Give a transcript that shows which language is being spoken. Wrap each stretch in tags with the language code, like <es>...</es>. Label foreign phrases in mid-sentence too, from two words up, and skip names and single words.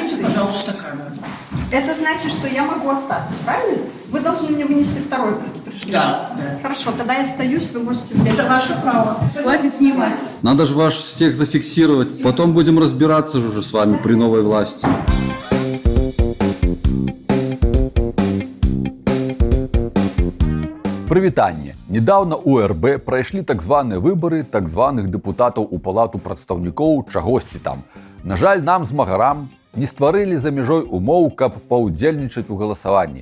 <ru>уберите, пожалуйста, камеру. Это значит, что я могу остаться, правильно? Вы должны мне вынести второе предупреждение. Да, да. Хорошо, тогда я остаюсь, вы можете взять. Это ваше право. Хватит снимать. Надо же вас всех зафиксировать. Потом будем разбираться же уже с вами при новой власти.</ru> <be>Прывітанне. Недавно у РБ прайшлі так званыя выбары так званых дэпутатаў у палату прадстаўнікоў чагосьці там. На жаль, нам змагарам не стварылі за мяжой умоў, каб паўдзельнічаць у галасаванні.</be>